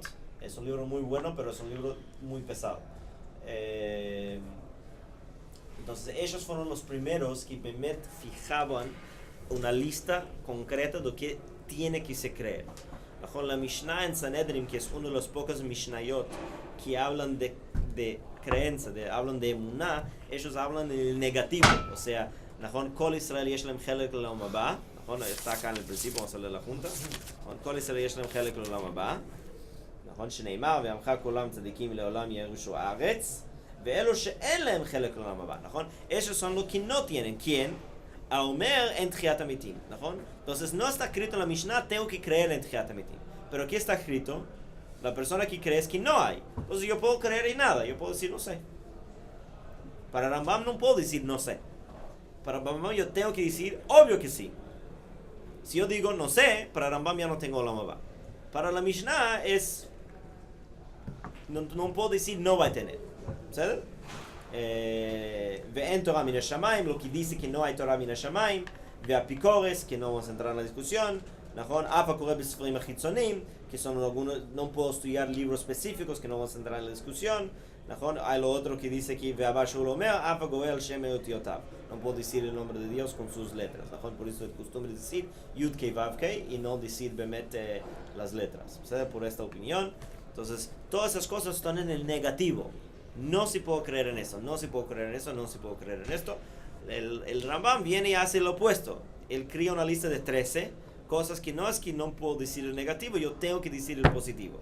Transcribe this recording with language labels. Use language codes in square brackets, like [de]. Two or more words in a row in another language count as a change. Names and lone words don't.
[es] Es un libro muy bueno, pero es un libro muy pesado. Entonces ellos fueron los primeros que fijaban una lista concreta de qué tiene que se creer. La Mishnah en Sanedrim, que es uno de los pocos Mishnayot que hablan de creencia, hablan de emuná, ellos hablan en el negativo. O sea, [he] כל ישראל יש להם חלק לעולם הבא. [es] Está acá en el principio, vamos a leer la junta. [he] כל ישראל יש להם חלק לעולם הבא. שנאמר, ועמך כולם צדיקים לעולם ירושו הארץ, ואלו שאין להם חלק לעולם הבא, נכון? [es] Esos son los que no tienen. ¿Quién? [he] האומר en תחיית המתים, נכון? [es] Entonces no está escrito en la Mishnah, tengo que creer en [he] תחיית המתים. [es] Pero aquí está escrito, la persona que cree es que no hay. Entonces yo puedo creer en nada, yo puedo decir no sé. Para Rambam no puedo decir no sé. Para Rambam yo tengo que decir obvio que sí. Si yo digo no sé, para Rambam ya no tengo [he] עולם הבא. [es] Para la Mishnah es no puedo decir no va a tener. ¿Sabes? [he] ואין תורה מן השמים, [es] lo que dice que no hay [he] תורה מן השמים, [es] ve'apikores, que no vamos a entrar en la discusión, [he] נכון? אף הקורא בספרים החיצוניים, [es] que son algunos, no puedo estudiar libros específicos, que no vamos a entrar en la discusión, נכון? Hay lo otro que dice que [he] ואבא שאול אומר, אף הגולל על שם אותיותיו. [es] No puedo decir el nombre de Dios con sus letras, נכון? Por eso es costumbre decir [he] יוד קי ואו קי [es] y no decir bemet las letras, ¿sabes? Por esta opinión. Entonces, todas esas cosas están en el negativo. No se puede creer en eso, no se puede creer en eso, no se puede creer en esto. El Rambam viene y hace lo opuesto. Él crea una lista de 13 cosas que no es que no puedo decir el negativo, yo tengo que decir el positivo.